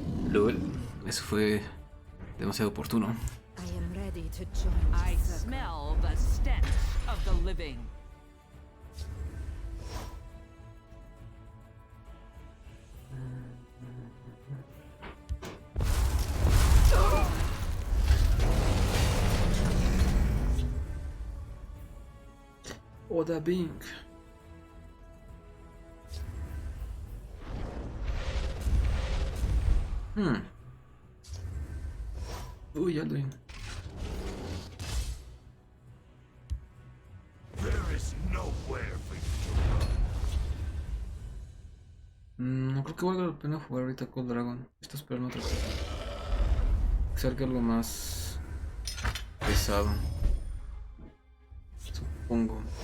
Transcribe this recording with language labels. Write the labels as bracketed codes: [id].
[es] LOL, eso fue demasiado oportuno. [en] I am ready to join the I circle. smell the stench of the living. Oda Bing. [es] Uy, Alduin. [en] There is nowhere for you to run. [es] No creo que valga la pena jugar ahorita con Dragon. Estoy esperando otra cosa. Que salga algo más pesado. Supongo.